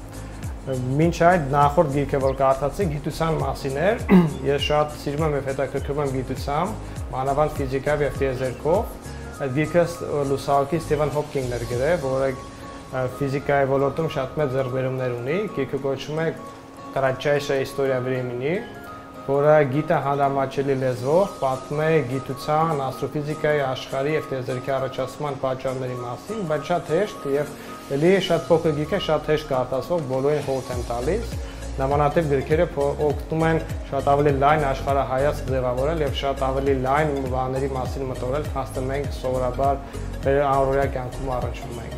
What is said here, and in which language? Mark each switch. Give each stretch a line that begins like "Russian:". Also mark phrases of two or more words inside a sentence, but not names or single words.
Armenian: Մինչ այդ նախորդ գիրքը, որ կարդացի, գիտության մասին էր։ Ես շատ սիրում եմ եւ հետաքրքրվում եմ գիտությամբ, մանավանդ ֆիզիկայով եւ տիեզերքով։ Այդ գիրքը լուսահոգի Սթիվեն Հոփկինգն էր գրել, որը ֆիզիկայի ոլորտում շատ մեծ ձեռքբերումներ ունի։ Գիրքը կոչվում է
Russian: Кратчайшая история времени,
Armenian: որը գիտը հանրամատչելի լեզվով պատմում է գիտության, աստրոֆիզիկայի, աշխարհի եւ տիեզերքի առաջացման պատճառների մասին, բայց շատ հեշտ եւ ելի շատ փոքր գիրք է, շատ հեշտ կարդացվող, բոլորին խորհուրդ եմ տալիս։ Նմանատիպ գրքերը օգնում են շատ ավելի լայն աշխարհահայացք ձևավորել եւ շատ ավելի լայն բաների մասին մտորել, քան մենք սովորաբար առօրյա կյանքում առնչվում ենք։